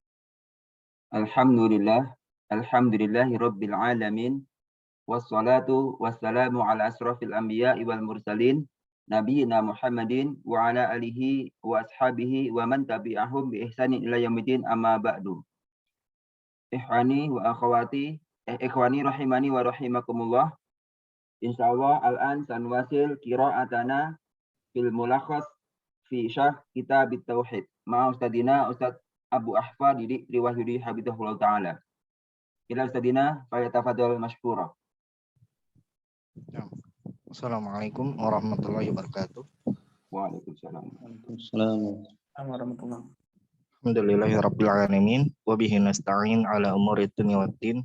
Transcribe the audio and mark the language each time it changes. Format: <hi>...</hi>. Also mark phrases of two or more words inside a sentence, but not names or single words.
<ar>الحمد لله رب العالمين. والصلاة والسلام على أشرف الأنبياء والمرسلين. نبينا محمد وعلى آله وأصحابه ومن تبعهم بإحسان إلى يوم الدين، أما بعد. إخواني وأخواتي، إخواني رحمني ورحمكم الله. إن شاء الله الآن سنواصل قراءتنا في الملخص في شرح كتاب التوحيد مع أستاذنا أستاذ أبو أحفاد ديديك ريواهيودي حبيب الله تعالى. إلى أستاذنا فليتفضل مشكورا. السلام عليكم ورحمة الله وبركاته. Waalaikumsalam. وعليكم السلام ورحمة الله. الحمد لله رب العالمين وبه نستعين على أمور الدنيا والدين.</ar>